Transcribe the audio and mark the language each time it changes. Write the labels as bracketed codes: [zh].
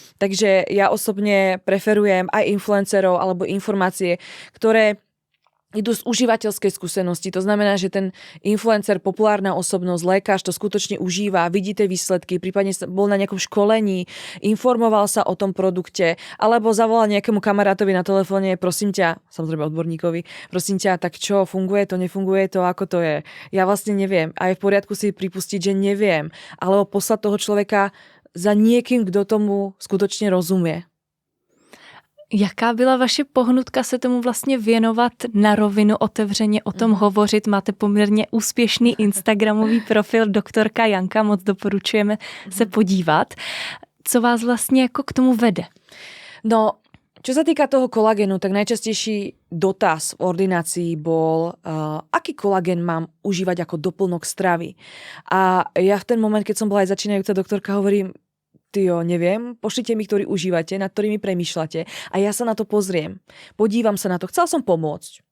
[sk] Takže ja osobne preferujem aj influencerov alebo informácie, ktoré idú z užívateľskej skúsenosti. To znamená, že ten influencer, populárna osobnosť, lekár to skutočne užíva, vidí tie výsledky, prípadne bol na nejakom školení, informoval sa o tom produkte, alebo zavolal nejakému kamarátovi na telefóne, prosím ťa, samozrejme odborníkovi, prosím ťa, tak čo, funguje to, nefunguje to, ako to je? Ja vlastne neviem. A je v poriadku si pripustiť, že neviem. Alebo poslať toho človeka za niekým, kto tomu skutočne rozumie. [cs] Jaká byla vaše pohnutka se tomu vlastně věnovat na rovinu, otevřeně o tom hovořit? Máte poměrně úspěšný instagramový profil doktorka Janka, moc doporučujeme se podívat. Co vás vlastně jako k tomu vede? [sk] No, čo sa týka toho kolagénu, tak najčastejší dotaz v ordinácii bol, aký kolagén mám užívať ako doplnok stravy. A ja v ten moment, keď som bola aj začínajúca doktorka, hovorím, neviem, pošlite mi, ktorý užívate, nad ktorými premýšľate a ja sa na to pozriem. Podívam sa na to. Chcela som pomôcť.